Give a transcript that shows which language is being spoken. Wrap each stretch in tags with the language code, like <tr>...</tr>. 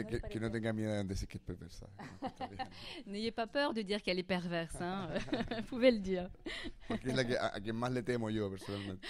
<es>Que no tenga miedo de decir que es perversa.</es> <fr>N'ayez pas peur de dire qu'elle est perverse, hein. Vous pouvez le dire.</fr> <es>Porque es la que, a quien más le temo yo personalmente.</es>